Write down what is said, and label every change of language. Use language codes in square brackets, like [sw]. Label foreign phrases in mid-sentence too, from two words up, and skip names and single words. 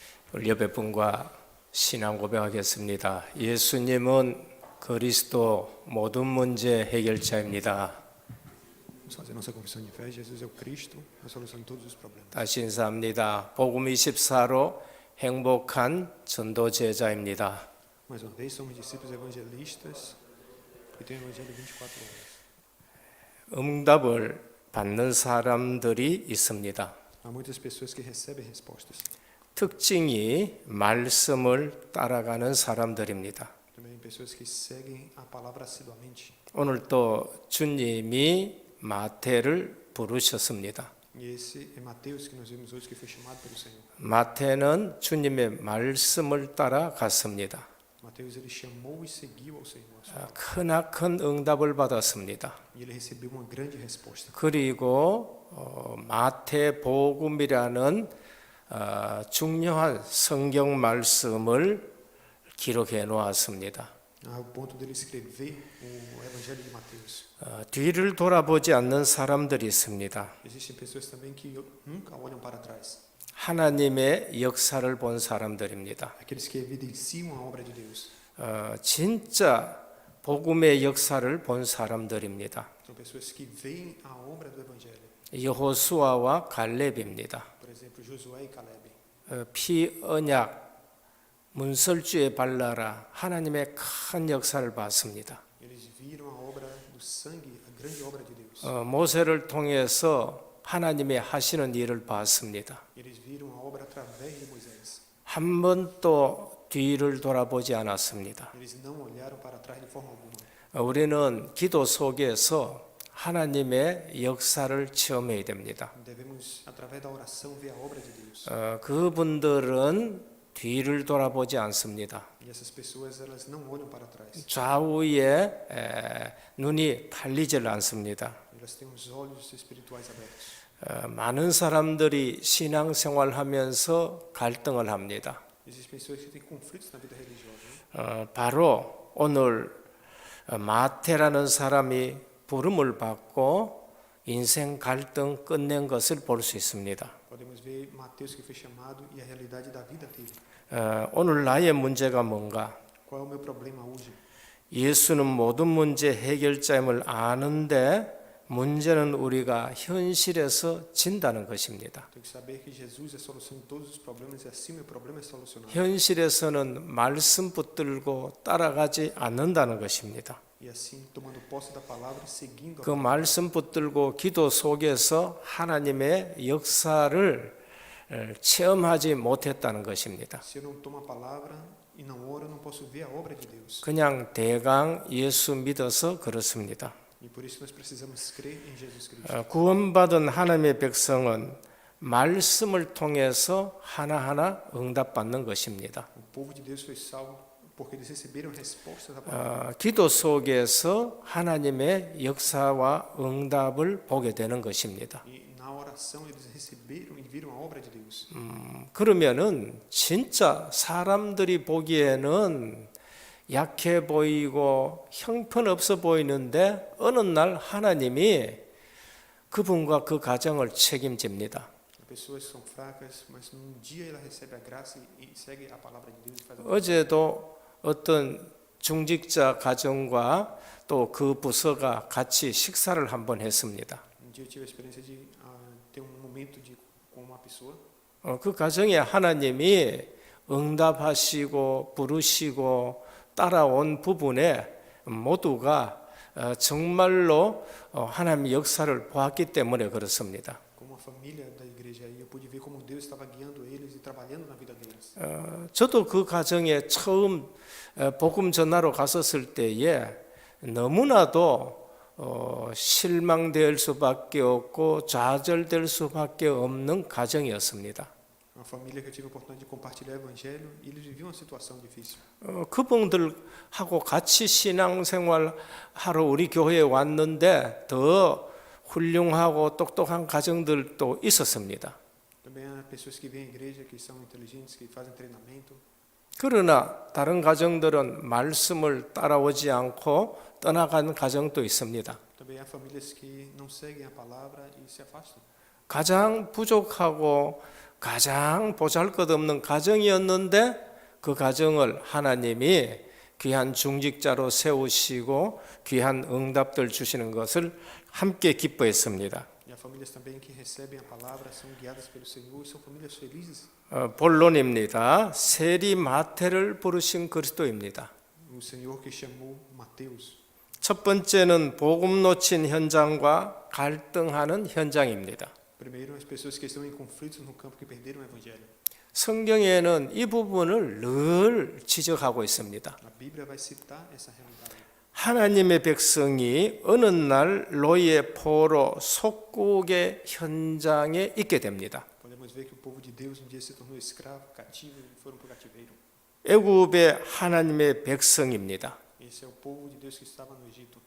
[ko] 우리 옆에 분과 신앙 고백하겠습니다. 예수님은 그리스도 모든 문제 해결자입니다. [pt] Vamos fazer nossa confissão de fé. Jesus é o Cristo, a solução de todos os problemas. [ko] 다시 인사합니다. 복음 24로 행복한 전도 제자입니다. [pt] Mais uma vez, somos discípulos evangelistas que tem o Evangelho 24 horas. [ko] 응답을 받는 사람들이 있습니다. [pt] Há muitas pessoas que recebem respostas. [ko] 특징이 말씀을 따라가는 사람들입니다. [pt] Também pessoas que seguem a palavra assiduamente. [ko] 오늘 또 주님이 마태를 부르셨습니다. [pt] E esse é Mateus que nós vimos hoje, que foi chamado pelo Senhor. [ko] 마태는 주님의 말씀을 따라갔습니다. [pt] Mateus ele chamou e seguiu ao Senhor. [ko] 크나큰 응답을 받았습니다. [pt] E ele recebeu uma grande resposta. [ko] 그리고 마태복음이라는 중요한 성경 말씀을 기록해 놓았습니다. [pt] Ao ponto dele escrever o Evangelho de Mateus. [ko] 뒤를 돌아보지 않는 사람들이 있습니다. [pt] Existem pessoas também que nunca olham para trás. [ko] 하나님의 역사를 본 사람들입니다. [pt] Aqueles que evidenciam a obra de Deus. [ko] 진짜 복음의 역사를 본 사람들입니다. [pt] São pessoas que veem a obra do Evangelho. [ko] 여호수아와 갈렙입니다. [pt] Por exemplo, Josué e Caleb. [ko] 피 언약 문설주에 발라라 하나님의 큰 역사를 봤습니다. [pt] Eles viram a obra do sangue, a grande obra de Deus. [ko] 모세를 통해서 하나님의 하시는 일을 봤습니다. [pt] Eles viram a obra através de Moisés. [ko] 한 번도 뒤를 돌아보지 않았습니다. [pt] Eles não olharam para trás de forma alguma. [ko] 우리는 기도 속에서 하나님의 역사를 체험해야 됩니다. [pt] Devemos, através da oração, ver a obra de Deus. [ko] 그분들은 뒤를 돌아보지 않습니다. [pt] E essas pessoas, elas não olham para trás. [ko] 좌우에 눈이 팔리질 않습니다. [pt] Elas têm os olhos espirituais abertos. [ko] 많은 사람들이 신앙생활하면서 갈등을 합니다. [pt] Existem pessoas que têm conflitos na vida religiosa. [ko] 바로 오늘 마태라는 사람이 부름을 받고 인생 갈등 끝낸 것을 볼 수 있습니다. [pt] Podemos ver Mateus que foi chamado e a realidade da vida dele. [ko] 오늘 나의 문제가 뭔가? [pt] Qual é o meu problema hoje? [ko] 예수는 모든 문제 해결자임을 아는데 문제는 우리가 현실에서 진다는 것입니다. [pt] Tenho que saber que Jesus é a solução de todos os problemas e assim meu problema é solucionado. [ko] 현실에서는 말씀 붙들고 따라가지 않는다는 것입니다. [pt] E assim, tomando posse da palavra e seguindo a [ko] 그 말씀 붙들고 기도 속에서 하나님의 역사를 체험하지 못했다는 것입니다. [pt] Se eu não tomo a palavra e não oro, eu não posso ver a obra de Deus. [ko] 그냥 대강 예수 믿어서 그렇습니다. [pt] E por isso nós precisamos crer em Jesus Cristo. [ko] 구원받은 하나님의 백성은 말씀을 통해서 하나하나 응답받는 것입니다. [pt] O povo de Deus foi salvo porque eles receberam respostas da palavra. [ko] 기도 속에서 하나님의 역사와 응답을 보게 되는 것입니다. [pt] E na oração eles receberam e viram a obra de Deus. [ko] 그러면은 진짜 사람들이 보기에는 약해 보이고 형편없어 보이는데 어느 날 하나님이 그분과 그 가정을 책임집니다. [pt] Pessoas são fracas, mas num dia ela recebe a graça e segue a palavra de Deus e faz a [ko] 어제도 어떤 중직자 가정과 또 그 부서가 같이 식사를 한번 했습니다. [pt] dia eu tive a experiência de ter momento com uma pessoa. [ko] 그 가정에 하나님이 응답하시고 부르시고 따라온 부분에 모두가 정말로 하나님의 역사를 보았기 때문에 그렇습니다. [pt] Como uma família da igreja aí, eu pude ver como Deus estava guiando eles e trabalhando na vida deles. [ko] 저도 그 가정에 처음 복음 전하러 갔었을 때에 너무나도 실망될 수밖에 없고 좌절될 수밖에 없는 가정이었습니다. [pt] Uma família que eu tive a oportunidade de compartilhar o evangelho e eles viviam uma situação difícil. [ko] 그분들하고 같이 신앙생활 하러 우리 교회에 왔는데 더 훌륭하고 똑똑한 가정들도 있었습니다. [pt] Também há pessoas que vêm à igreja, que são inteligentes, que fazem treinamento. [ko] 그러나 다른 가정들은 말씀을 따라오지 않고 떠나간 가정도 있습니다. [pt] Também há famílias que não seguem a palavra e se afastam. [ko] 가장 부족하고 가장 보잘것없는 가정이었는데 그 가정을 하나님이 귀한 중직자로 세우시고 귀한 응답들 주시는 것을 함께 기뻐했습니다. [pt] E há famílias também que recebem a palavra, são guiadas pelo Senhor e são famílias felizes. [ko] 본론입니다. 세리마태를 부르신 그리스도입니다. [pt] O Senhor que chamou Mateus. [ko] 첫 번째는 복음 놓친 현장과 갈등하는 현장입니다. [pt] Primeiro, as pessoas que estão em conflitos no campo que perderam o evangelho. [ko] 성경에는 이 부분을 늘 지적하고 있습니다. [pt] A Bíblia vai citar essa realidade. [ko] 하나님의 백성이 어느 날 노예 포로 속국의 현장에 있게 됩니다. [pt] Podemos ver que o povo de Deus um dia se tornou escravo, cativo e foram para o cativeiro. [ko] 애굽의 하나님의 백성입니다. [pt] Esse é o povo de Deus que estava no Egito.